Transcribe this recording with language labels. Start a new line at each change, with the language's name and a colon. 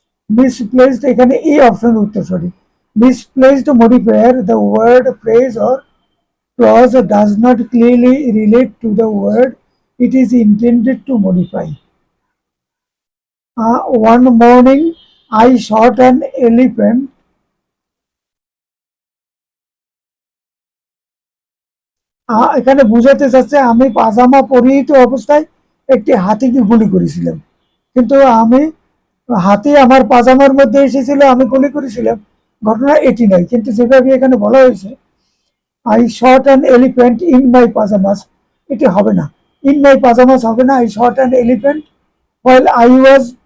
Bangla: Misplaced, এখানে এই অপশনের উত্তর সঠিক।
English: Misplaced modifier, the word, phrase or clause does not clearly relate to the word it is intended to modify. One morning I shot an elephant.
Bangla: এখানে বুঝাতে চাচ্ছে আমি পাজামা পরিহিত অবস্থায় একটি হাতিকে গুলি করেছিলাম, কিন্তু হাতি আমার পাজামার মধ্যে এসেছিল, আমি গুলি করেছিলাম, ঘটনা এটি নয়। কিন্তু যেভাবে এখানে বলা হয়েছে
English: I shot an elephant in my pajamas,
Bangla: এটি হবে না।
English: In my pajamas
Bangla: হবে না,
English: I shot an elephant while I was